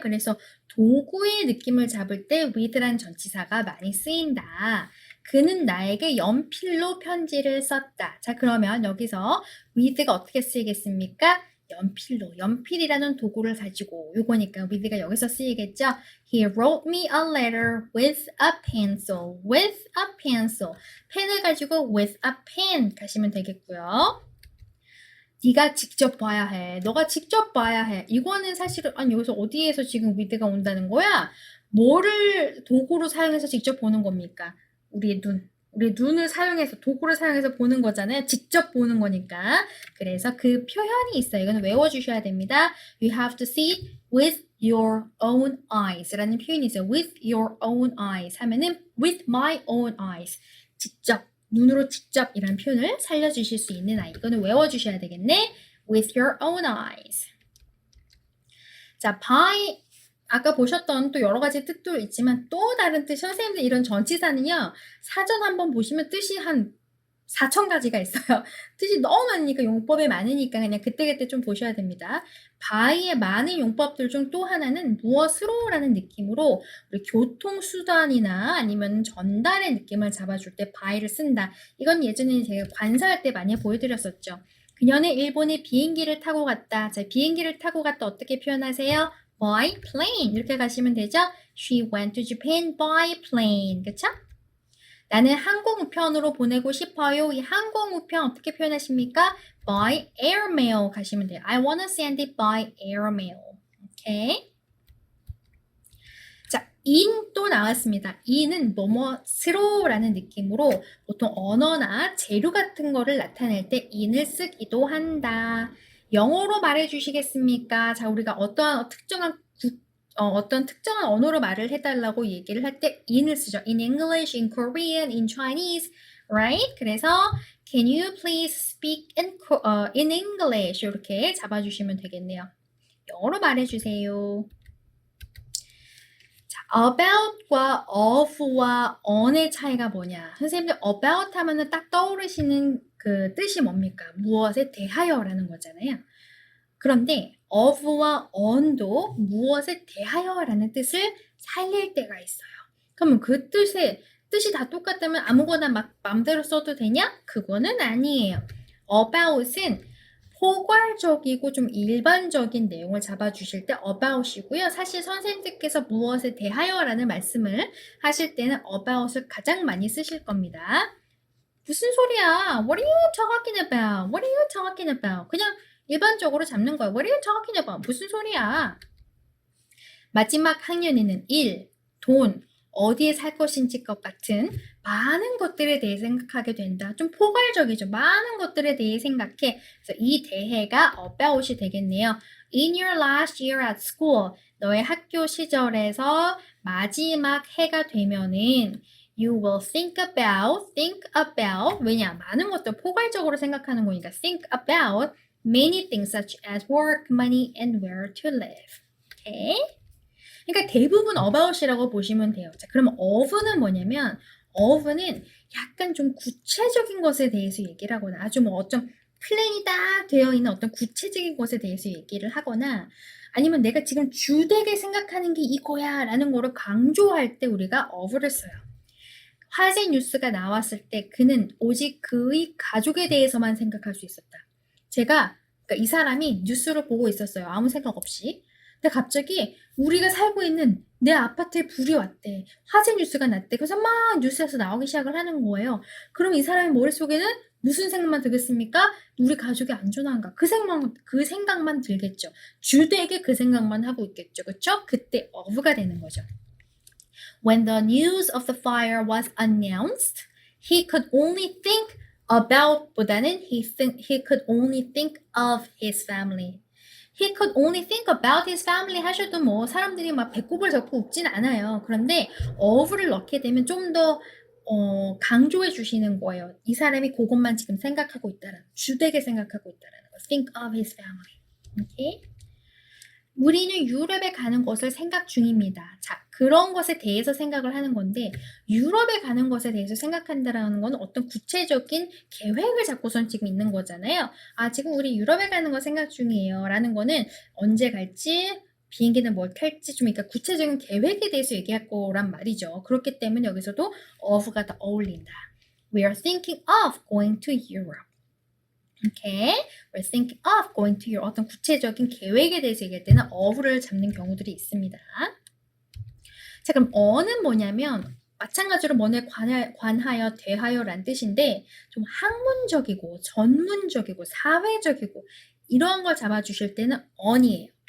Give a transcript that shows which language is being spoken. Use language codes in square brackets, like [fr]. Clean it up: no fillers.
[ko] 그래서 도구의 느낌을 잡을 때 with라는 전치사가 많이 쓰인다. 그는 나에게 연필로 편지를 썼다. 자, 그러면 여기서 with가 어떻게 쓰이겠습니까? 연필로, 연필이라는 도구를 가지고 요거니까 with가 여기서 쓰이겠죠? [en] He wrote me a letter with a pencil. With a pencil. [ko] 펜을 가지고 [en] with a pen [ko] 가시면 되겠고요. 네가 직접 봐야 해. 너가 직접 봐야 해. 이거는 사실은 아니 여기서 어디에서 지금 with가 온다는 거야? 뭐를 도구로 사용해서 직접 보는 겁니까? 우리의 눈. 우리 눈을 사용해서 도구를 사용해서 보는 거잖아요. 직접 보는 거니까. 그래서 그 표현이 있어요. 이거는 외워주셔야 됩니다. [en] You have to see it with your own eyes [ko] 라는 표현이 있어요. [en] with your own eyes [ko] 하면은 [en] with my own eyes. [ko] 직접, 눈으로 직접 이라는 표현을 살려주실 수 있는 아이. 이거는 외워주셔야 되겠네. [en] with your own eyes. [ko] 자, by 아까 보셨던 또 여러 가지 뜻도 있지만 또 다른 뜻, 선생님들 이런 전치사는요, 사전 한번 보시면 뜻이 한 4,000가지가 있어요. 뜻이 너무 많으니까 용법이 많으니까 그냥 그때그때 좀 보셔야 됩니다. by의 많은 용법들 중 또 하나는 무엇으로라는 느낌으로 우리 교통수단이나 아니면 전달의 느낌을 잡아줄 때 by를 쓴다. 이건 예전에 제가 관사할 때 많이 보여드렸었죠. 그녀는 일본에 비행기를 타고 갔다. 자, 비행기를 타고 갔다 어떻게 표현하세요? [en] by plane [ko] 이렇게 가시면 되죠. [en] She went to Japan by plane. [ko] 그쵸? 나는 항공우편으로 보내고 싶어요. 이 항공우편 어떻게 표현하십니까? [en] by airmail [ko] 가시면 돼요. [en] I wanna send it by airmail. [ko] 오케이. 자, in 또 나왔습니다. in은 뭐뭐스로라는 느낌으로 보통 언어나 재료 같은 거를 나타낼 때 in을 쓰기도 한다. 영어로 말해 주시겠습니까? 자, 우리가 어떠한 어떤 특정한 언어로 말을 해달라고 얘기를 할 때 in을 쓰죠. [en] In English, in Korean, in Chinese, right? 그래서 can you please speak in English [ko] 이렇게 잡아주시면 되겠네요. 영어로 말해주세요. about과 of와 on의 차이가 뭐냐? 선생님들 about 하면은 딱 떠오르시는 그 뜻이 뭡니까? 무엇에 대하여라는 거잖아요. 그런데 of와 on도 무엇에 대하여라는 뜻을 살릴 때가 있어요. 그러면 그 뜻이 다 똑같다면 아무거나 막 맘대로 써도 되냐? 그거는 아니에요. about은 포괄적이고 좀 일반적인 내용을 잡아주실 때 about이고요. 사실 선생님들께서 무엇에 대하여라는 말씀을 하실 때는 about을 가장 많이 쓰실 겁니다. 무슨 소리야? [en] What are you talking about? What are you talking about? [ko] 그냥 일반적으로 잡는 거야. [en] What are you talking about? [ko] 무슨 소리야? 마지막 학년에는 일, 돈, 어디에 살 것인지 것 같은 많은 것들에 대해 생각하게 된다. 좀 포괄적이죠. 많은 것들에 대해 생각해. 그래서 이 대해가 about이 되겠네요. [en] In your last year at school, [ko] 너의 학교 시절에서 마지막 해가 되면은 [en] you will think about, [ko] 왜냐? 많은 것들 포괄적으로 생각하는 거니까 [en] think about many things such as work, money, and where to live. Okay? [ko] 그러니까 대부분 about이라고 보시면 돼요. 자, 그러면 of는 뭐냐면 of는 약간 좀 구체적인 것에 대해서 얘기를 하거나 아주 뭐 어떤 플랜이 딱 되어 있는 어떤 구체적인 것에 대해서 얘기를 하거나 아니면 내가 지금 주되게 생각하는 게 이거야 라는 거를 강조할 때 우리가 of를 써요. 화제 뉴스가 나왔을 때 그는 오직 그의 가족에 대해서만 생각할 수 있었다. 제가 그러니까 이 사람이 뉴스를 보고 있었어요. 아무 생각 없이. 근데 갑자기 우리가 살고 있는 내 아파트에 불이 왔대. 화재 뉴스가 났대. 그래서 막 뉴스에서 나오기 시작을 하는 거예요. 그럼 이 사람의 머릿속에는 무슨 생각만 들겠습니까? 우리 가족이 안전한가? 그 생각만 들겠죠. 주되게 그 생각만 하고 있겠죠. 그렇죠? 그때 of가 되는 거죠. [en] When the news of the fire was announced, he could only think about [ko] 보다는 [en] he could only think of his family. He could only think about his family [ko] 하셔도 뭐 사람들이 막 배꼽을 잡고 웃진 않아요. 그런데 of를 넣게 되면 좀 더 강조해 주시는 거예요. 이 사람이 그것만 지금 생각하고 있다는 주되게 생각하고 있다는 거. [en] Think of his family. Okay? [ko] 우리는 유럽에 가는 것을 생각 중입니다. 자, 그런 것에 대해서 생각을 하는 건데 유럽에 가는 것에 대해서 생각한다라는 건 어떤 구체적인 계획을 잡고선 지금 있는 거잖아요. 아, 지금 우리 유럽에 가는 거 생각 중이에요. 라는 거는 언제 갈지, 비행기는 뭘 탈지 좀 그러니까 구체적인 계획에 대해서 얘기할 거란 말이죠. 그렇기 때문에 여기서도 of가 더 어울린다. [en] We are thinking of going to Europe. Okay, we're thinking of going to your [ko] 어떤 구체적인 계획에 대해서 얘기할 때는 of를 잡는 경우들이 있습니다. 자, 그럼 어는 뭐냐면 마찬가지로 뭐에 관하여, 대하여란 뜻인데 좀 학문적이고 전문적이고 사회적이고 이런 걸 잡아주실 때는 on이에요.